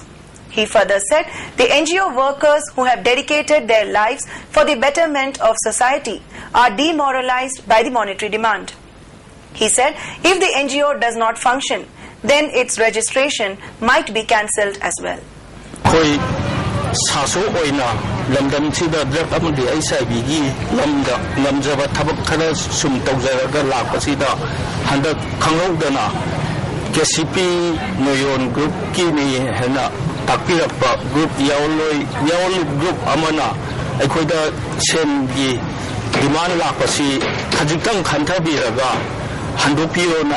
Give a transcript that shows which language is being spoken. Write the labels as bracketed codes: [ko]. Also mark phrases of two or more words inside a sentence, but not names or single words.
[en] He further said the NGO workers who have dedicated their lives for the betterment of society are demoralized by the monetary demand. He said if the NGO does not function, then its registration might be cancelled as well. [mni] Koi saso oina lamdam sida drug amadi HIV gi lamda lamjaba thabak khana sum tawjaraga lakpasida handa khanghaudana KCP Noyon group ki ni hena takpirappa group yawl group amana aikoida sen gi demand lakpasi khajitang khanthabiraga handopiro na